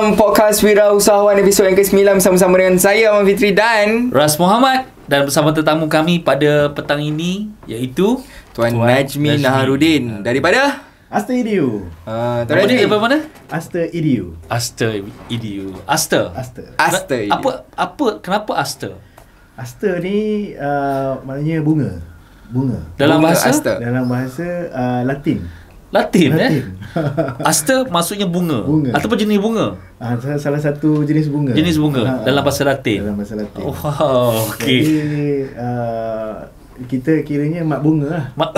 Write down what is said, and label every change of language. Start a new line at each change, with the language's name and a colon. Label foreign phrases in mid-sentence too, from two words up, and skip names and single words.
Malay: podcast Wirausahawan episod yang ke-9 bersama-sama dengan saya Ahmad Fitri dan Ras Muhammad, dan bersama tetamu kami pada petang ini iaitu Tuan Najmi Naharudin daripada Aster Edu. Tuan Najmi Najmi daripada mana? Aster Edu. Aster Edu. Aster. Aster. Kenapa Aster? Aster ni maknanya bunga. Dalam Bunga bahasa Aster. Dalam bahasa Latin. Latin. Aster maksudnya bunga. Ataupun jenis bunga. Salah satu jenis bunga. Jenis bunga dalam bahasa Latin. Dalam bahasa Latin. Oh, wow, okey. Jadi kita kiranya mak bunga lah.